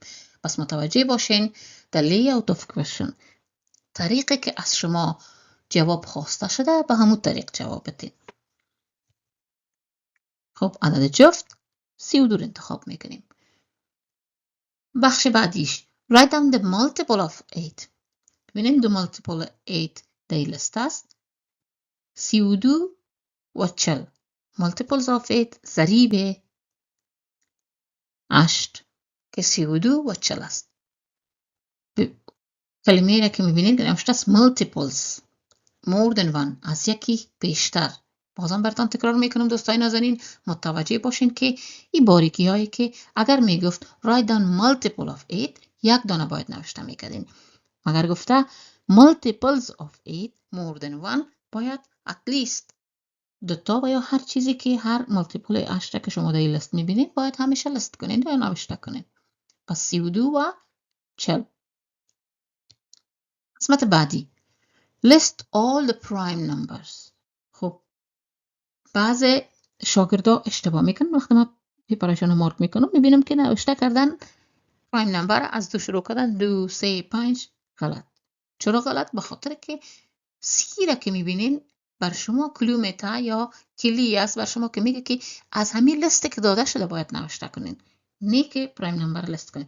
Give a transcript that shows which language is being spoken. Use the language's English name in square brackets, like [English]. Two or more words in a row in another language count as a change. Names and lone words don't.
[Persian] پس متوجه باشین در [English] layout of question، [Persian] طریقی که از شما جواب خواسته شده به همون طریق جواب بدین. خب عدد جفت 32 انتخاب میکنیم. بخش بعدیش [English] write down the multiple of 8. [Persian] ببینیم دو multiple 8 در لیست است، 32 و 40. [English] multiples of 8 [Persian] ضریب 8 که 32 و 40 است. کلمه را که میبینید نوشته است [English] multiples more than one، [Persian] از یکی بیشتر. بازم براتون تکرار میکنم دوستای نازنین، متوجه باشین که این باریکی هایی که اگر میگفت [English] write down multiple of 8 [Persian] یک دانه باید نوشته میکردین، مگر گفته [English] multiples of 8 more than one [Persian] باید [English] at least 2 [Persian] و یا هر چیزی که هر مالتیپل 8 که شما در این لیست میبینید باید همیشه لیست کنین یا نوشته کنین. پس 32 و 40. قسمت بعدی [English] list all the prime numbers. [Persian] خب بعض شاگردا اشتباه میکنن، وقتی ما پیپرشون رو مارک میکنم میبینم که نوشته کردن [English] prime number [Persian] از 2 شروع کردن 2 3 5. غلط. چرا غلط؟ به خاطر که سی را که میبینین بر شما کیلومتر یا کلی است، بر شما که میگه که از همین لیست که داده شده باید نوشته کنین، نه که [English] prime number [Persian] لیست کنین.